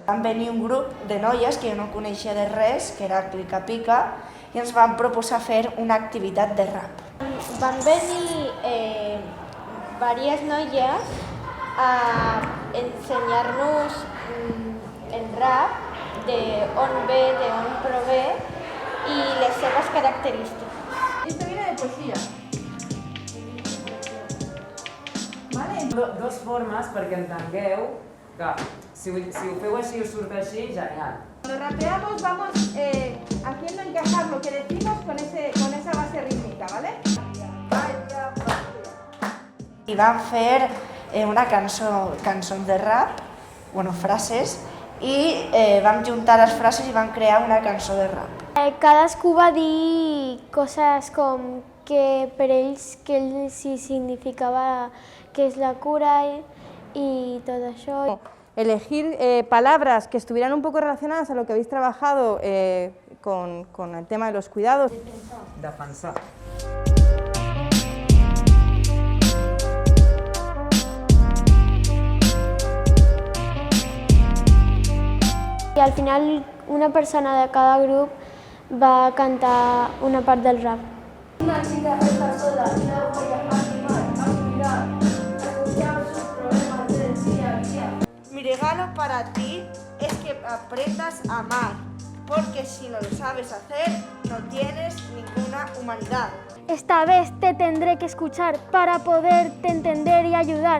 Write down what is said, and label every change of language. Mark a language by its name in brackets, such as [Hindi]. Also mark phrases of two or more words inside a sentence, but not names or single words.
[Catalan] Van venir un grup de noies que jo no coneixia de res, que era Clica Pica, i ens van proposar fer una activitat de rap. Van venir diverses noies a ensenyar-nos el rap, d'on ve, d'on prové, i les seves característiques. [Spanish] Esto viene de poesía. Vale? [Catalan] Dos formes perquè entengueu que si ho feu així us surt així, genial. [Spanish] Cuando rapeamos vamos haciendo encajar lo que decimos con esa base rítmica, ¿vale? [Catalan] I van fer una cançons de rap, frases, i vam juntar les frases i vam crear una cançó de rap. Cadascú va dir coses com que per ells que sí significava que és la cura [Spanish] y todo [Catalan] això. [Spanish] Elegir palabras que estuvieran un poco relacionadas a lo que habéis trabajado con el tema de los cuidados. [Catalan] Defensar. I al final una persona de cada grup va cantar una part del rap. [Spanish] Una chica está sola y la voy a animar a mirar, a escuchar sus problemas del día a día. Mi regalo para ti es que aprendas a amar, porque si no lo sabes hacer, no tienes ninguna humanidad. Esta vez te tendré que escuchar para poderte entender y ayudar.